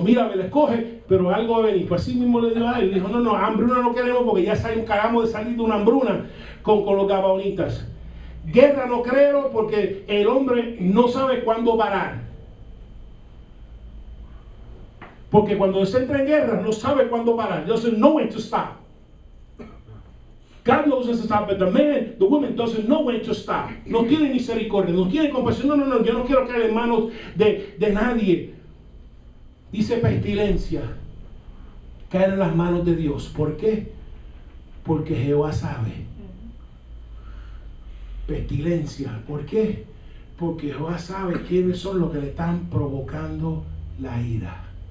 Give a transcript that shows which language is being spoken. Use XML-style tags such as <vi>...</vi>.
<es>Mira, me lo escoge, pero algo va a venir. Pues así mismo le dijo a él, dijo, no, hambruna no queremos, porque ya acabamos de salir de una hambruna con los gabonitas. Guerra no creo, porque el hombre no sabe cuándo parar. Porque cuando se entra en guerra, no sabe cuándo parar.</es> <en>Doesn't know when to stop. God knows when to stop, but the woman doesn't know when to stop.</en> <es>No tiene misericordia, no tiene compasión. No, yo no quiero caer en manos de nadie. Dice pestilencia, caer en las manos de Dios. ¿Por qué? Porque Jehová sabe. Pestilencia, ¿por qué? Porque Jehová sabe quiénes son los que le están provocando la ira.</es>